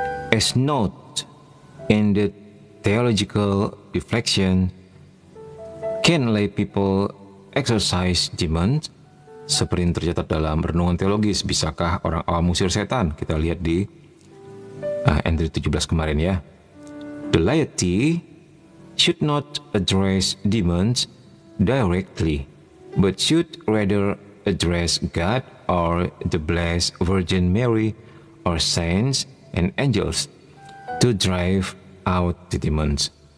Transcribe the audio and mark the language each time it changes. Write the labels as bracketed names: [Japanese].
[English] As note in the theological reflection, can lay people exorcise demons? [Indonesian] Seperti yang tercatat dalam renungan teologis, bisakah orang awam mengusir setan? Kita lihat di entry 17 kemarin ya. [English] The laity should not address demons directly, but should rather address God or the Blessed Virgin Mary or saints and angels to drive out the demons.